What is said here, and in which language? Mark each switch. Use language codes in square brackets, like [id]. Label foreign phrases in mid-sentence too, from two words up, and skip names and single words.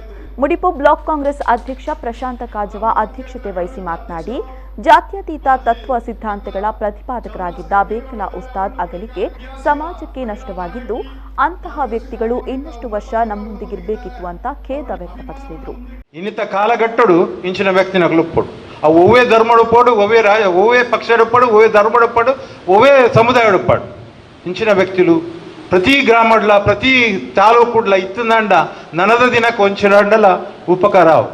[kn] ಮುಡಿಪು ಬ್ಲಾಕ್ ಕಾಂಗ್ರೆಸ್ ಅಧ್ಯಕ್ಷ ಪ್ರಶಾಂತ ಕಾಜವ ಅಧ್ಯಕ್ಷತೆ ವಹಿಸಿ ಮಾತನಾಡಿ, ಜಾತ್ಯತೀತ ತತ್ವ ಸಿದ್ಧಾಂತಗಳ ಪ್ರತಿಪಾದಕರಾಗಿದ್ದ ಬೇಕಲ ಉಸ್ತಾದ್ ಅಗಲಿಕೆ ಸಮಾಜಕ್ಕೆ ನಷ್ಟವಾಗಿದ್ದು, ಅಂತಹ ವ್ಯಕ್ತಿಗಳು ಇನ್ನಷ್ಟು ವರ್ಷ ನಮ್ಮೊಂದಿಗಿರಬೇಕಿತ್ತು ಅಂತ ಖೇದ ವ್ಯಕ್ತಪಡಿಸಿದರು. [tcy] ಇನ್ನಿತ ಕಾಲಘಟ್ಟಡು ಇಂಚಿನ ವ್ಯಕ್ತಿನಗಳು ಒವ್ವೇ ಧರ್ಮಡುಪಾಡು, ಒವ್ವೇ ಪಕ್ಷಡುಪಾಡು, ಒವ್ವೇ ಧರ್ಮಡುಪಾಡು, ಒವ್ವೇ ಸಮುದಾಯಡುಪಾಡು ಇಂಚಿನ ವ್ಯಕ್ತಿಲು ಪ್ರತಿ ಗ್ರಾಮಡ್ಲ ಪ್ರತಿ ತಾಲೂಕುಡ್ಲ ಇತ್ತಂಡ ನನದ ದಿನಕ್ಕೆ ಒಂಚಿಡಂಡಲ ಉಪಕಾರ ಅವು.